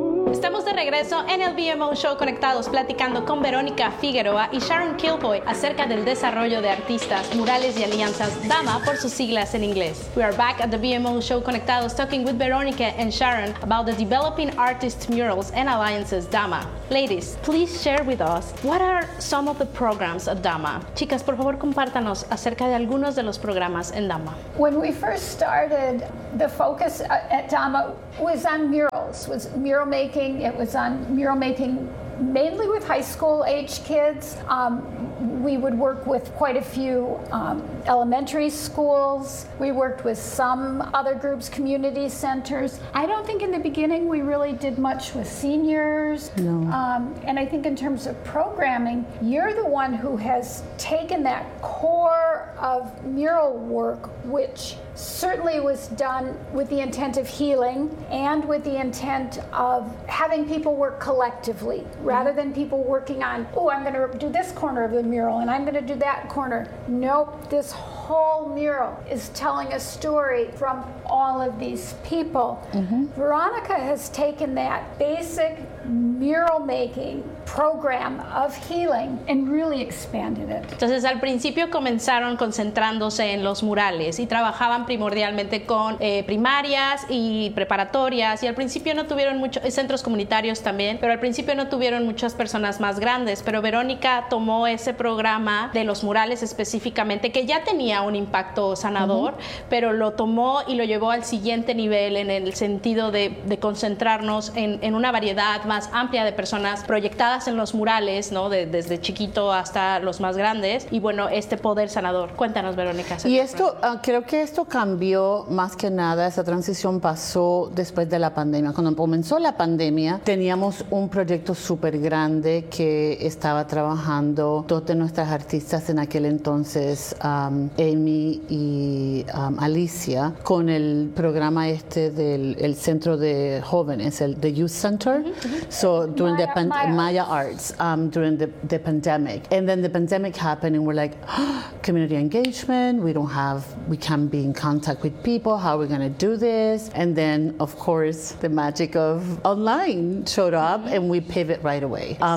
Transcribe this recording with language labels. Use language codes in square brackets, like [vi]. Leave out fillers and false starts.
[es] Estamos de regreso en el BMO Show Conectados, platicando con Verónica Figueroa y Sharon Kilboy acerca del desarrollo de artistas, murales y alianzas, DAMA por sus siglas en inglés. [en] We are back at the BMO Show Conectados, talking with Verónica and Sharon about the Developing Artist Murals and Alliances, DAMA. Ladies, please share with us, what are some of the programs at DAMA? [es] Chicas, por favor, compártanos acerca de algunos de los programas en DAMA. [en] When we first started, the focus at DAMA was on murals, was mural making. It was on mural making mainly with high school age kids. We would work with quite a few elementary schools. We worked with some other groups, community centers. I don't think in the beginning we really did much with seniors. No. And I think in terms of programming, you're the one who has taken that core of mural work, which certainly was done with the intent of healing and with the intent of having people work collectively rather than people working on, oh, I'm going to do this corner of the mural and I'm going to do that corner. Nope, this whole mural is telling a story from all of these people. Mm-hmm. Veronica has taken that basic mural making program of healing and really expanded it. [es] Entonces, al principio comenzaron concentrándose en los murales y trabajaban primordialmente con primarias y preparatorias, y al principio no tuvieron muchos centros comunitarios también, pero al principio no tuvieron muchas personas más grandes, pero Verónica tomó ese programa de los murales específicamente, que ya tenía un impacto sanador, mm-hmm. pero lo tomó y lo llevó al siguiente nivel en el sentido de concentrarnos en una variedad más amplia de personas proyectadas en los murales, ¿no? Desde chiquito hasta los más grandes, y bueno, este poder sanador. Cuéntanos, Verónica. Y esto, creo que esto cambió más que nada, esa transición pasó después de la pandemia. Cuando comenzó la pandemia, teníamos un proyecto súper grande que estaba trabajando dos de nuestras artistas en aquel entonces, Amy y Alicia, con el programa este del centro de jóvenes, el The Youth Center. [en] So during Maya Arts, during the pandemic, and then the pandemic happened and we're like, oh, community engagement, we can't be in contact with people, how are we going to do this? And then of course the magic of online showed up and we pivot right away.